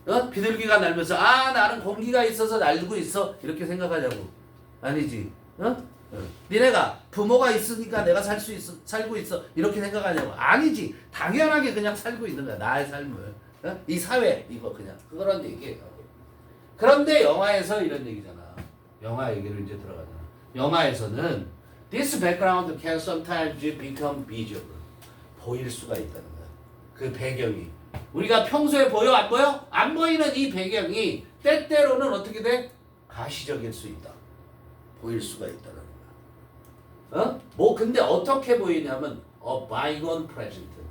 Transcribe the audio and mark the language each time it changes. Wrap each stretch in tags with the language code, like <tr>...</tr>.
<ko>비둘기가 날면서 나는 공기가 있어서 날고 있어. 이렇게 생각하냐고. 아니지. 니네가 부모가 있으니까 내가 살고 있어. 이렇게 생각하냐고. 아니지. 당연하게 그냥 살고 있는 거야. 나의 삶을. 이 사회 이거 그냥 그거란 얘기예요. 그런데 영화에서 이런 얘기잖아. 영화 얘기를 이제 들어가잖아. 영화에서는</ko> <en>this background can sometimes become visible.</en> <ko>보일 수가 있다는 거야. 그 배경이. 우리가 평소에 보여 안 보여? 안 보이는 이 배경이 때때로는 어떻게 돼? 가시적일 수 있다. 보일 수가 있다는 거야. 근데 어떻게 보이냐면</ko> <en>bygone present.</en>